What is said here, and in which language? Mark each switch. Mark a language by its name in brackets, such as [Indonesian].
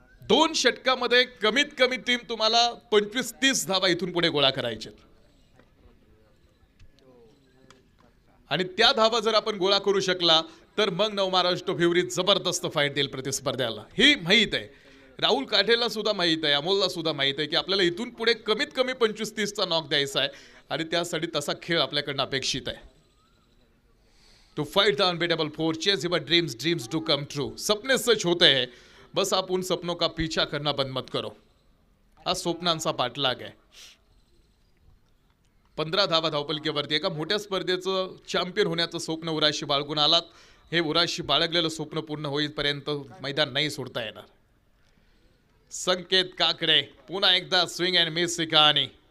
[Marathi] 2 षटकामध्ये कमीत कमी टीम तुम्हाला 25-30 धावा इथून पुढे गोळा करायचे आणि त्या धावा जर आपण गोळा करू शकला तर मग नव महाराष्ट्र भिवरी जबरदस्त फाईट देईल प्रतिस्पर्ध्याला. ही माहीत आहे, राहुल काठेला सुद्धा माहीत आहे, अमोलला सुद्धा माहीत आहे की आपल्याला इथून पुढे कमीत कमी 25-30चा नॉक द्यायचा आहे आणि त्यासाठी तसा खेळ आपल्याकडनं अपेक्षित आहे. [English] To fight the unbeatable four, chase your dreams, dreams to come true. [Hindi] सपने सच होते हैं, बस आप उन सपनों का पीछा करना बंद मत करो. [Marathi] हा स्वप्नांचा पाठलाग आहे. 15 धावा धावपलकीवरती एका मोठ्या स्पर्धेचं चॅम्पियन होण्याचं स्वप्न उराशी बाळगून आलात. हे उराशी बाळगलेलं स्वप्न पूर्ण होईपर्यंत मैदान नाही सोडता येणार. संकेत काकडे पुन्हा एकदा स्विंग अँड मिस ही कहाणी.